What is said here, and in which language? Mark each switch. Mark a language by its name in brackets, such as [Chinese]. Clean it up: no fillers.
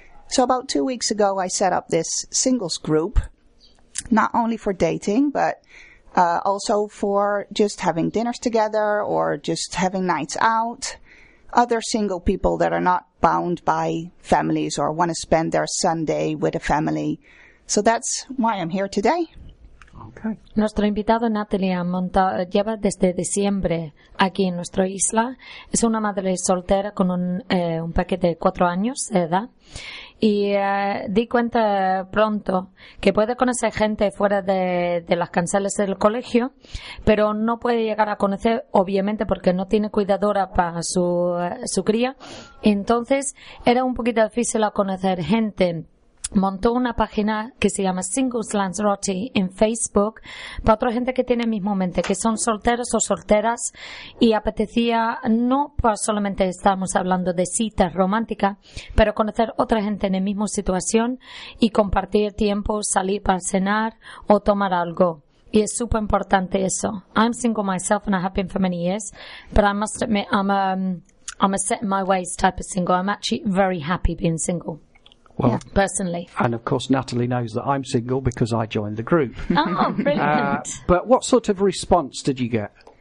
[English] So about 2 weeks ago, I set up this singles group, not only for dating, but also for just having dinners together or just having nights out. Other single people that are not bound by families or want to spend their Sunday with a family. So that's why I'm here today. Okay. [Spanish] Nuestro invitado Natalie ha montado, lleva desde diciembre aquí en nuestra isla. Es una madre soltera con un paquete de 4 años de edad. Y di cuenta pronto que puede conocer gente fuera de las canceles del colegio, pero no puede llegar a conocer, obviamente, porque no tiene cuidadora para su cría. Entonces, era un poquito difícil a conocer gente. Montó una página que se llama Singles Lanzarote en Facebook para otra gente que tiene el mismo mente, que son solteros o solteras, y apetecía no para solamente estamos hablando de citas románticas, pero conocer otra gente en la misma situación y compartir tiempo, salir para cenar o tomar algo. Y es súper importante eso. [English] I'm single myself and I have been for many years, but I must admit I'm a set in my ways type of single. I'm actually very happy being single. Well, yeah, personally. And of course, Natalie knows that I'm single because I joined the group. Oh, brilliant. But what sort of response did you get?